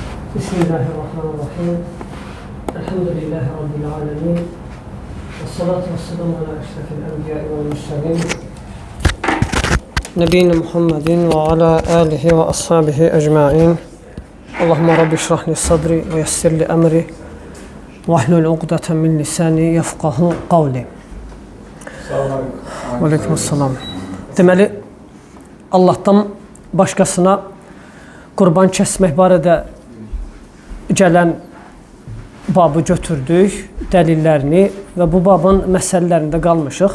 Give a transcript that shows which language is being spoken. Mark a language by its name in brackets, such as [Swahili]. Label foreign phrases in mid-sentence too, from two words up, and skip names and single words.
[Arabic] بسم الله الرحمن الرحيم الحمد لله رب العالمين. والصلاة والسلام على أشرف الأنبياء والمرسلين. نبينا محمد وعلى آله وأصحابه أجمعين. اللهم رب اشرح لي صدري ويسر لي أمري واحلل عقدة من لساني يفقهوا قولي. وعليكم السلام. [Azerbaijani] Deməli, Allah'tan başqasına qurban kəsmək barədə gələn babı götürdük, dəlillərini və bu babın məsələlərində qalmışıq.